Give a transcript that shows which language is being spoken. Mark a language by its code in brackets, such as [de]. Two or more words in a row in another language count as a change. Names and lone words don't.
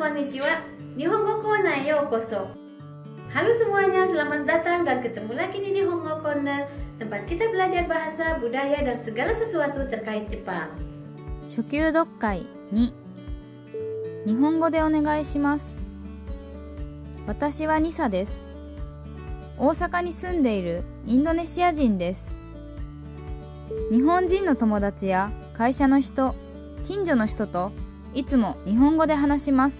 [ja] Konnichiwa, Nihongo Corner Yokoso. [id] Halo semuanya, selamat datang dan ketemu lagi di Nihongo Corner, tempat kita belajar bahasa, budaya, dan segala sesuatu terkait Jepang. [ja] 初級読解2日本語でお願いします。私はニサです。大阪に住んでいるインドネシア人です。日本人の友達や会社の人、近所の人といつも日本語で話します。